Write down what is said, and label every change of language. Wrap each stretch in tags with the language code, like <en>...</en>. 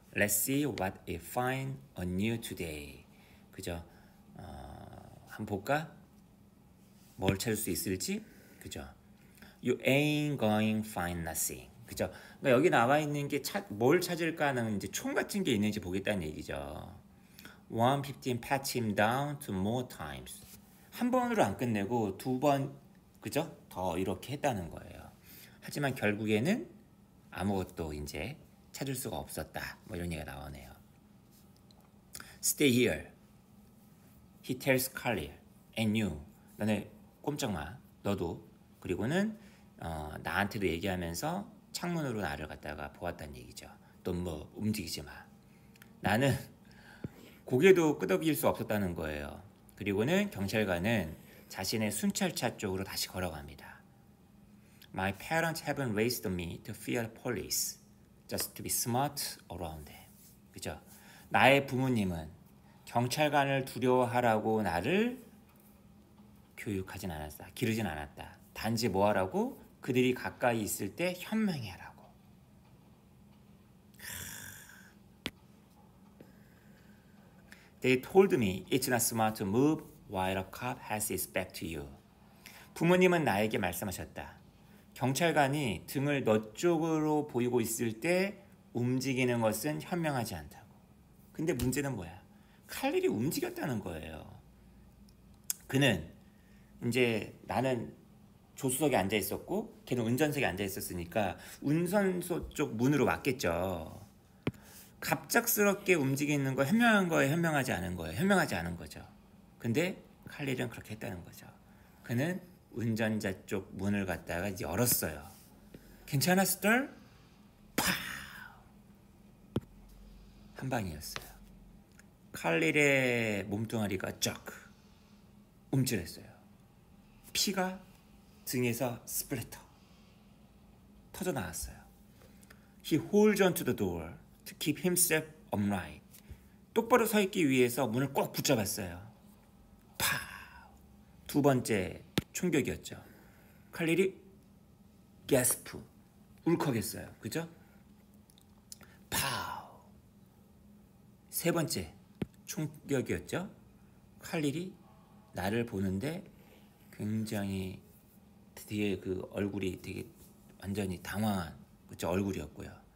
<en>Let's see what I find on you today.</en> <ko>그죠? 한번 볼까? 뭘 찾을 수 있을지? 그죠?</ko> <en>You ain't going to find nothing.</en> <ko>그죠? 그러니까 여기 나와 있는 게 뭘 찾을까 하는 이제 총 같은 게 있는지 보겠다는 얘기죠.</ko> <en>115 pat him down to more times.</en> <ko>한 번으로 안 끝내고 두 번, 그죠? 더 이렇게 했다는 거예요. 하지만 결국에는 아무것도 이제 찾을 수가 없었다. 뭐 이런 얘기가 나오네요.</ko> <en>Stay here. He tells Carly and you.</en> <ko>너네 꼼짝 마. 너도. 그리고는 나한테도 얘기하면서 창문으로 나를 갖다가 보았다는 얘기죠. 또 뭐 움직이지 마. 나는 고개도 끄덕일 수 없었다는 거예요. 그리고는 경찰관은 자신의 순찰차 쪽으로 다시 걸어갑니다.</ko> <en>My parents haven't raised me to fear police, just to be smart around them.</en> <ko>그죠? 나의 부모님은 경찰관을 두려워하라고 나를 교육하진 않았다. 기르진 않았다. 단지 뭐하라고? 그들이 가까이 있을 때 현명히 하라고.</ko> <en>They told me it's not smart to move while a cop has his back to you.</en> <ko>부모님은 나에게 말씀하셨다. 경찰관이 등을 너 쪽으로 보이고 있을 때 움직이는 것은 현명하지 않다고. 근데 문제는 뭐야? 칼릴이 움직였다는 거예요. 그는 이제 나는 조수석에 앉아 있었고 걔는 운전석에 앉아 있었으니까 운전소 쪽 문으로 왔겠죠. 갑작스럽게 움직이는 거 현명한 거예요, 현명하지 않은 거예요? 현명하지 않은 거죠. 근데 칼릴은 그렇게 했다는 거죠. 그는 운전자 쪽 문을 갖다가 열었어요. 괜찮아, 스털? 파! 한 방이었어요. 칼릴의 몸뚱아리가 쫙 움찔했어요. 피가 등에서 스플래터 터져 나왔어요.</ko> <en>He holds onto the door to keep himself upright.</en> <ko>똑바로 서 있기 위해서 문을 꼭 붙잡았어요. 파! 두 번째 충격이었죠. 칼릴이 gasp, 울컥했어요. 그죠? 파우! 세 번째 충격이었죠. 칼릴이 나를 보는데 굉장히 뒤에 그 얼굴이 되게 완전히 당황한 그쵸 얼굴이었고요.</ko>